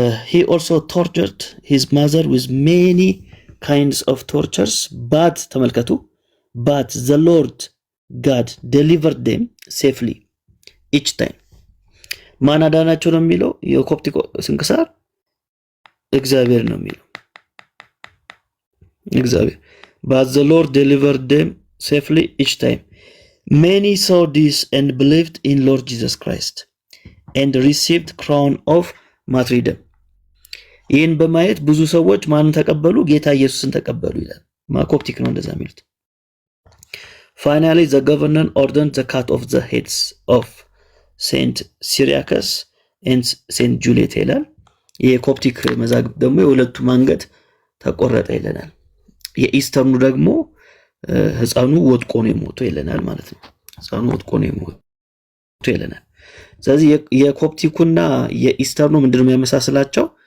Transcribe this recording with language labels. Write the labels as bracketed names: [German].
[English] he also tortured his mother with many kinds of tortures but ተመልከቱ but the Lord God delivered them safely each time። [Amharic] ማን አዳናቸው ነው የሚለው የኮፕቲክ ስንክሳር? እግዚአብሔር ነው የሚለው። [English] እግዚአብሔር but the Lord delivered them safely each time. Many saw this and believed in Lord Jesus Christ and received crown of martyrdom. [Amharic] ይህን በማየት ብዙ ሰዎች ማንን ተቀበሉ? ጌታ ኢየሱስን ተቀበሉ ይላል። ኮፕቲክ ነው እንደዛ የሚሉት። [English] Finally the governor ordered the cut of the heads of Saint Cyriacus and Saint Juliet [Amharic] ይላል። የኮፕቲክ መዛግብት ደግሞ የሁለቱም አንገት ተቆረጠ ይለናል። የኢስተርኑ ደግሞ ህፃኑ ወድቆ ነው የሞተው ይለናል ማለት ነው። ህፃኑ ወድቆ ነው የሞተው ይለናል። ስለዚህ የኮፕቲኩና የኢስተርኑ ምንድነው የሚያመሳስላቸው?